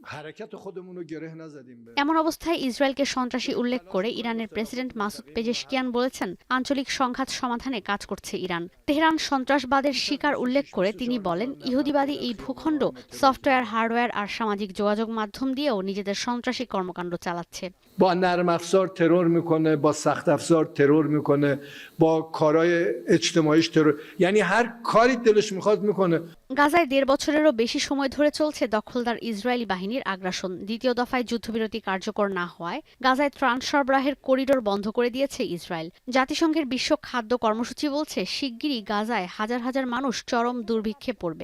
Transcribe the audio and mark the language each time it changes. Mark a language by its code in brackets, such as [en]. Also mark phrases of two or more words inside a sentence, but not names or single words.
[bn] এমন অবস্থায় ইসরায়েলকে সন্ত্রাসী উল্লেখ করে ইরানের প্রেসিডেন্ট মাসুদ পেজেশকিয়ান বলেছেন, আঞ্চলিক সংঘাত সমাধানে কাজ করছে ইরান। তেহরান সন্ত্রাসবাদের শিকার উল্লেখ করে তিনি বলেন, ইহুদিবাদী এই ভূখণ্ড সফটওয়্যার, হার্ডওয়্যার আর সামাজিক যোগাযোগ মাধ্যম দিয়েও নিজেদের সন্ত্রাসী কর্মকাণ্ড চালাচ্ছে। [fa] با نرم افزار ترور میکنه، با سخت افزار ترور میکنه، با کارهای اجتماعیش ترور، یعنی هر کاری دلش میخواد میکنه। [bn] গাজায় 1.5 বছরেরও বেশি সময় ধরে চলছে দখলদার ইসরায়েলি বাহিনীর আগ্রাসন। দ্বিতীয় দফায় যুদ্ধবিরতি কার্যকর না হওয়ায় গাজায় ত্রাণ সরবরাহের করিডোর বন্ধ করে দিয়েছে ইসরায়েল। জাতিসংঘের বিশ্ব খাদ্য কর্মসূচি বলছে, শিগগিরই গাজায় হাজার হাজার মানুষ চরম দুর্ভিক্ষে পড়বে।